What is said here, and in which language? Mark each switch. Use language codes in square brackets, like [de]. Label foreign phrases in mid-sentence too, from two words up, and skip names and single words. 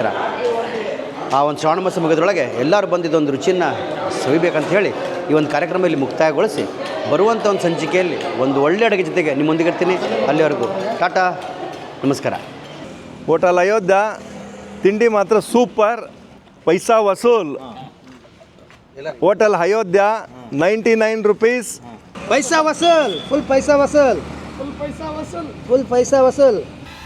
[kn] ಆ ಒಂದು ಶ್ರಾವಣ ಮಾಸ ಮುಗಿದ್ರೊಳಗೆ ಎಲ್ಲರೂ ಬಂದಿದ್ದೊಂದು ರುಚಿಯನ್ನು ಸವಿಬೇಕಂತ ಹೇಳಿ ಈ ಒಂದು ಕಾರ್ಯಕ್ರಮ ಇಲ್ಲಿ ಮುಕ್ತಾಯಗೊಳಿಸಿ ಬರುವಂಥ ಒಂದು ಸಂಚಿಕೆಯಲ್ಲಿ ಒಂದು ಒಳ್ಳೆ ಅಡುಗೆ ಜೊತೆಗೆ ನಿಮ್ಮೊಂದಿಗೆ ಇರ್ತೀನಿ. ಅಲ್ಲಿವರೆಗೂ ಟಾಟಾ, ನಮಸ್ಕಾರ. ಹೋಟೆಲ್ ಅಯೋಧ್ಯ ತಿಂಡಿ ಮಾತ್ರ ಸೂಪರ್, [hi] पैसा वसूल. [kn] ಹೋಟೆಲ್ ಅಯೋಧ್ಯ 99 rupees. [hi] पैसा वसूल, फुल पैसा वसूल, फुल पैसा वसूल, फुल पैसा वसूल.